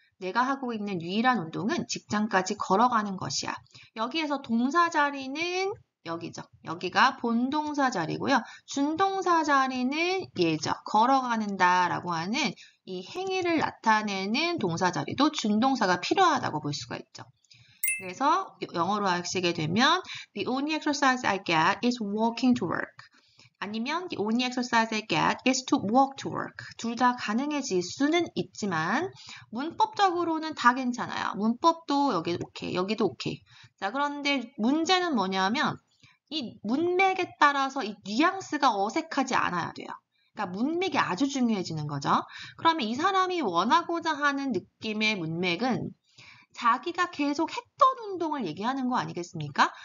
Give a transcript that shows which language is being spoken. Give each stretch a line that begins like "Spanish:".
Korean: 내가 하고 있는 유일한 운동은 직장까지 걸어가는 것이야. 여기에서 동사 자리는 여기죠. 여기가 본동사 자리고요. 준동사 자리는 얘죠. 걸어가는다 라고 하는 이 행위를 나타내는 동사 자리도 준동사가 필요하다고 볼 수가 있죠. 그래서 영어로 하시게 되면
English: The only exercise I get is walking to work. 아니면 the only exercise I get is to walk to work.
Korean: 둘 다 가능해질 수는 있지만 문법적으로는 다 괜찮아요. 문법도 여기 오케이, 여기도 오케이. 자, 그런데 문제는 뭐냐면 이 문맥에 따라서 이 뉘앙스가 어색하지 않아야 돼요. 그러니까 문맥이 아주 중요해지는 거죠. 그러면 이 사람이 원하고자 하는 느낌의 문맥은 자기가 계속 했던 운동을 얘기하는 거 아니겠습니까?